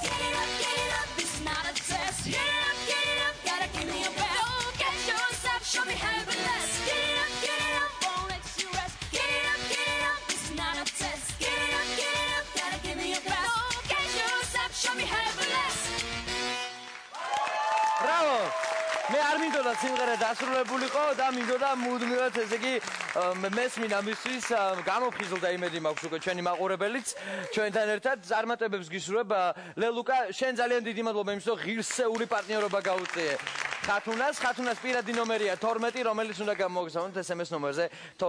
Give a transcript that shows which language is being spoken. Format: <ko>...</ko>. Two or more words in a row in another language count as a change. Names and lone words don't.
<en>Get it up, this is not a test. Get it up, gotta give me your best. Look at yourself, show me how you're blessed. Get it up, Won't let you rest. get it up, this is not a test. Get it up, gotta give me your best. Look at yourself, show me how you're blessed.</en> <ka>ბრავო! მე არ მინდოდა სიმღერა დასრულებულიყო და მინდოდა მუდმივად ესე იგი მესმინა მისთვის გამოფხიზლდა იმედი მაქვს უკვე ჩვენი მაყურებელიც ჩვენთან ერთად წარმატებებს გისურვებ ლელუკა შენ ძალიან დიდი მადლობა იმის რომ ღირსეული პარტნიორობა გაუწიე ხათუნას პირადი ნომერია 12 რომელიც უნდა გამოგზავნოთ SMS ნომერზე</ka>